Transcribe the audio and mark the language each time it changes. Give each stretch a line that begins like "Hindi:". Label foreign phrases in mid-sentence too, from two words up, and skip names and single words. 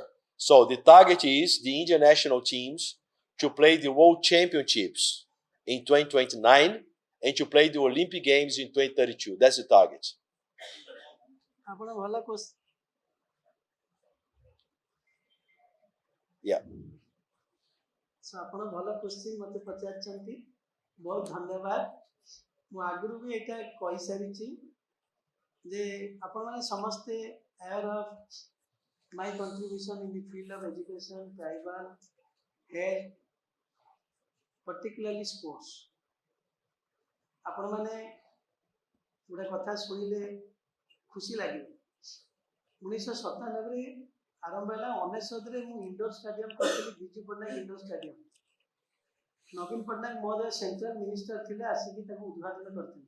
English: So the target is the Indian national teams to play the World Championships in 2029 and to play the Olympic Games in 2032. That's the target. Yeah.
Odia: So ଆପଣ ଭଲ କ୍ୱେଶ୍ଚିନ୍ ମୋତେ ପଚାରିଛନ୍ତି, ବହୁତ ଧନ୍ୟବାଦ। ମୁଁ ଆଗରୁ ବି ଏଇଟା କହିସାରିଛି ଯେ ଆପଣମାନେ ସମସ୍ତେ
English: aware of my contribution in the field of education, tribal, health, particularly sports।
Odia: ଆପଣମାନେ ଗୋଟେ କଥା ଶୁଣିଲେ ଖୁସି ଲାଗିବ। 1997ରେ ଆରମ୍ଭ ହେଲା, 1999ରେ ମୁଁ
English: indoor stadium
Odia: କରିଥିଲି, ବିଜୁ ପଟ୍ଟନାୟକ ଇଣ୍ଡୋର ଷ୍ଟାଡିୟମ। ନବୀନ ପଟ୍ଟନାୟକ ମହୋଦୟ
English: central minister
Odia: ଥିଲେ, ଆସିକି ତାକୁ ଉଦ୍ଘାଟନ କରିଥିଲେ।